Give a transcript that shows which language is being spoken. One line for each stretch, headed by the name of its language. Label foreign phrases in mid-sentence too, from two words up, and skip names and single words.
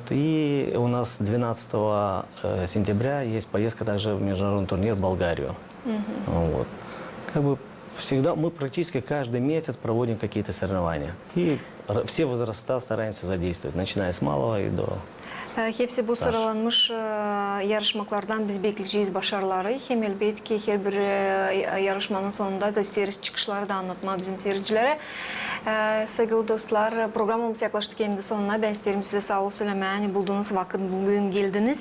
Russian: И у нас 12 сентября есть поездка также в международный турнир в Болгарию. Вот. Как бы Всегда мы практически каждый месяц проводим какие-то соревнования. И все возраста стараемся задействовать, начиная с малого и до...
Gagauz: Hepsi bu sıralanmış yarışmaklardan biz bekleyeceğiz başarıları. Hem elbette ki her bir yarışmanın sonunda da isteriz çıkışları da anlatma bizim seyircilere. Sevgili dostlar, programımız yaklaştık kendi sonuna. Ben isterim size sağ ol söylemeyi. Bulduğunuz vakit bugün geldiniz.